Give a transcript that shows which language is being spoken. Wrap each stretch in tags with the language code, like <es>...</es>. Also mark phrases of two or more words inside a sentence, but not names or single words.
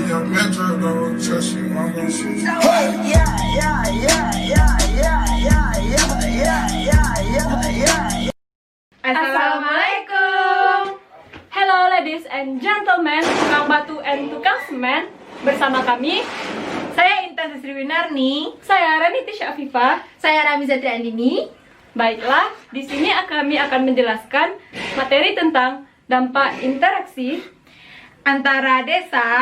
<id>Assalamualaikum.</id> <en>Hello ladies and gentlemen,</en> <id>tukang batu and tukang semen. Bersama kami, saya Intan Sriwinarni, saya Rani Tisha Afifah, Saya Rami Zatri Andini. Baiklah, di sini kami akan menjelaskan materi tentang dampak interaksi Antara desa</id>